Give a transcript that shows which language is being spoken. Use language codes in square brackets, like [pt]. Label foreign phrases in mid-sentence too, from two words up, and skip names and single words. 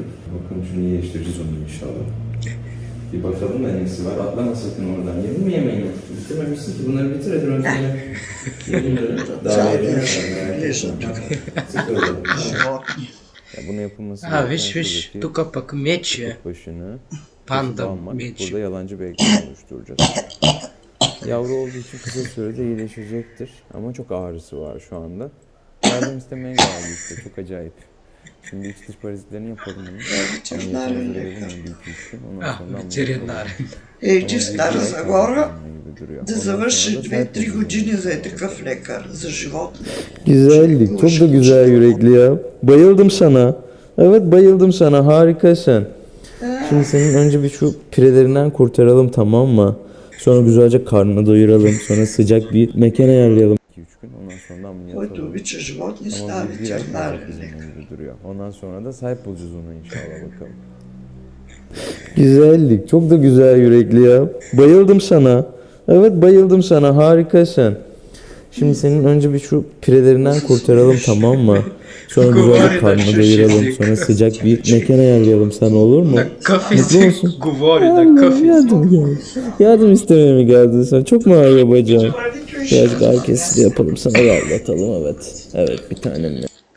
[tr] Bakalım şimdi iyileştireceğiz onu inşallah. Bir bakalım da nesi var. Atlama sakın oradan. Yedin mi yemeğini? Bitirmemişsin ki. bunları bitir hadi önceden. Daha bunu yapılması wish, [bg] тука пък мече. панда мече. [tr] Burada yalancı bir ekran oluşturacağız. Yavru olduğu için kısa sürede iyileşecektir. Ama çok ağrısı var şu anda. Yardım istemeye geldi işte. Çok acayip. Şimdi iç dış parazitlerini yapalım onu. [bg] Ветеринар. Иди Стара Загора да завърши 2-3 години за такъв лекар за животни. [tr] Güzellik. Çok da güzel yürekli ya. Bayıldım sana. Evet bayıldım sana. Harikasın. Şimdi senin önce bir şu pirelerinden kurtaralım, tamam mı? Sonra güzelce karnını doyuralım. Sonra sıcak bir mekan ayarlayalım. 2-3 gün ondan sonra ameliyat [bg] Който обича животни, става ветеринарен лекар. [tr] Ondan sonra da sahip bulacağız ona inşallah bakalım. Güzellik. Çok da güzel yürekli ya. Bayıldım sana. Evet bayıldım sana. Harikasın. Şimdi senin önce bir şu pirelerinden kurtaralım, tamam mı? Sonra güzelce karnını doyuralım. Sonra sıcak bir mekan ayarlayalım sana, olur mu? Mutlu musun? Yardım istemeye mi geldin sen? Çok mu ağrıyor bacağın? Birazcık ağrı kesici yapalım sana, rahatlatalım, evet. Evet bir tanem ya.